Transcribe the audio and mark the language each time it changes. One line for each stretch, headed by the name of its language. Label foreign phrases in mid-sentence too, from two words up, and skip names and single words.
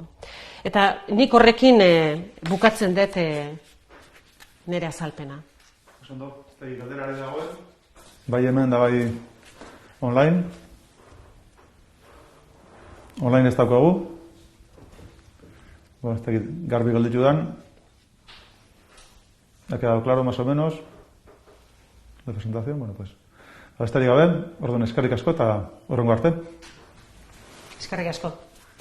Basque: Eta nik horrekin bukatzen dut nire azalpena. Bai hemen da bai online. Online ez daukagu. Garbi gelditu dan.
Spanish: Ha quedado claro más o menos la presentación.
Basque: Besterik gabe, orduan eskerrik asko eta hurrengo arte. Eskerrik asko.